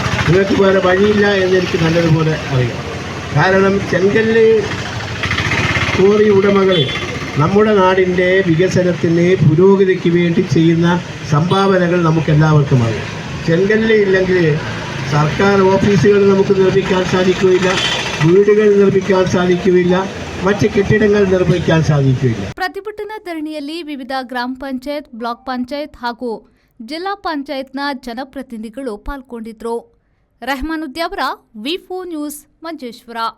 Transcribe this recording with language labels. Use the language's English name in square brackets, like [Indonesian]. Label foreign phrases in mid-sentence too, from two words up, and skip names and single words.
[Malayalam] നിങ്ങൾക്ക് വേറെ വഴിയില്ല എന്നെനിക്ക് നല്ലതുപോലെ അറിയാം. കാരണം ചെങ്കല്ല് കോറി ഉടമകൾ നമ്മുടെ നാടിൻ്റെ വികസനത്തിന് പുരോഗതിക്ക് വേണ്ടി ചെയ്യുന്ന സംഭാവനകൾ നമുക്കെല്ലാവർക്കും അറിയാം. ചെങ്കല്ല് ഇല്ലെങ്കിൽ സർക്കാർ ഓഫീസുകൾ നമുക്ക് നിർമ്മിക്കാൻ സാധിക്കുകയില്ല, വീടുകൾ നിർമ്മിക്കാൻ സാധിക്കുകയില്ല, മറ്റ് കെട്ടിടങ്ങൾ നിർമ്മിക്കാൻ ಸಾಧಿಕಿಲ್ಲ. [Kannada] ಪ್ರತಿಭಟನಾ ಧರಣಿಯಲ್ಲಿ ವಿವಿಧ ಗ್ರಾಮ ಪಂಚಾಯತ್, ಬ್ಲಾಕ್ ಪಂಚಾಯತ್ ಹಾಗೂ ಜಿಲ್ಲಾ ಪಂಚಾಯತ್ನ ಜನಪ್ರತಿನಿಧಿಗಳು ಪಾಲ್ಗೊಂಡಿದ್ದರು. ರೆಹಮಾನುದ್ಯಾವರ ವಿ4 ನ್ಯೂಸ್ ಮಂಜೇಶ್ವರ.